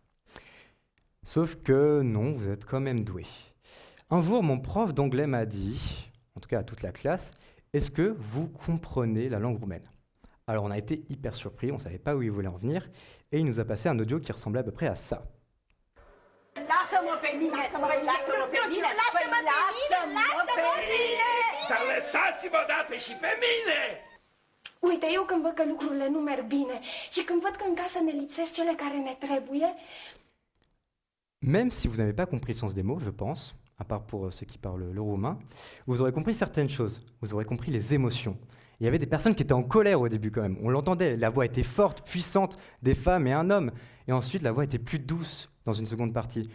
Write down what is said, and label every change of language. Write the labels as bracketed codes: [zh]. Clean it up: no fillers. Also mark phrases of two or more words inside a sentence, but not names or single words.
[fr] Sauf que non, vous êtes quand même doués. Un jour, mon prof d'anglais m'a dit, en tout cas à toute la classe, « Est-ce que vous comprenez la langue roumaine ?» Alors on a été hyper surpris, on ne savait pas où il voulait en venir, et il nous a passé un audio qui ressemblait à peu près à ça. [ro] Lasă-mă pe mine! Lasă-mă pe mine! Lasă-mă pe mine! Dar lăsați-mă odată și pe mine! Uite, eu când văd că lucrurile nu merg bine și când văd că în casă ne lipsesc cele care ne trebuie... [fr] Même si vous n'avez pas compris le sens des mots, je pense, à part pour ceux qui parlent le roumain, vous aurez compris certaines choses, vous aurez compris les émotions. Il y avait des personnes qui étaient en colère au début quand même, on l'entendait, la voix était forte, puissante, des femmes et un homme, et ensuite la voix était plus douce dans une seconde partie.